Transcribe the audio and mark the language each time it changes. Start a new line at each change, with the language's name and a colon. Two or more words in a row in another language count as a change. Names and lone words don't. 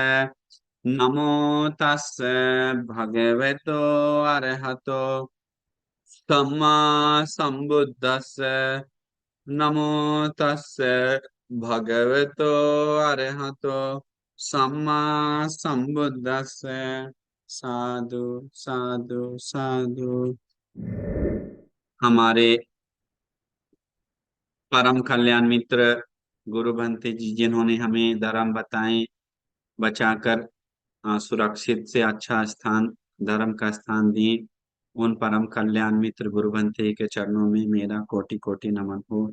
Pali: नमो तस्से भगवतो अरहतो सम्मा सम्बुद्धस्से। नमो तस्से भगवतो अरहतो सम्मा सम्बुद्धस्से। साधु साधु साधु।
Hindi: हमारे परम कल्याण मित्र गुरु भंते जी, जिन्होंने हमें धर्म बताएं, बचाकर सुरक्षित से अच्छा स्थान, धर्म का स्थान दिए, उन परम कल्याण मित्र गुरु भंते के चरणों में मेरा कोटि कोटि नमन हो।